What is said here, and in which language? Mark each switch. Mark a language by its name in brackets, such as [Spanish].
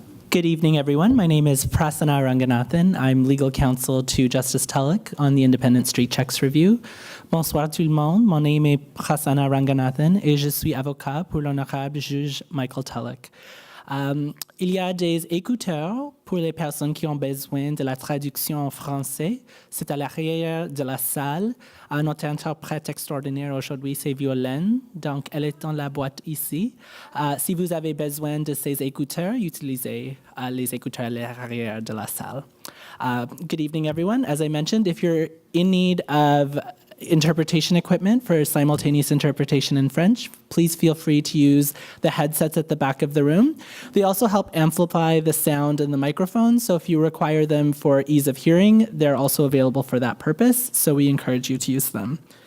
[English] Good evening, everyone. My name is Prasanna Ranganathan. I'm legal counsel to Justice Tulloch on the Independent Street Checks Review. [French] Bonsoir tout le monde. Mon nom est Prasanna Ranganathan et je suis avocat pour l'honorable juge Michael Tulloch. Il y a des écouteurs pour les personnes qui ont besoin de la traduction en français. C'est à l'arrière de la salle. Notre interprète extraordinaire aujourd'hui, c'est Violaine. Donc, elle est dans la boîte ici. Si vous avez besoin de ces écouteurs, utilisez les écouteurs à l'arrière de la salle. [English] Good evening, everyone. As I mentioned, if you're in need of interpretation equipment for simultaneous interpretation in French, please feel free to use the headsets at the back of the room. They also help amplify the sound in the microphones, so if you require them for ease of hearing, they're also available for that purpose, so we encourage you to use them.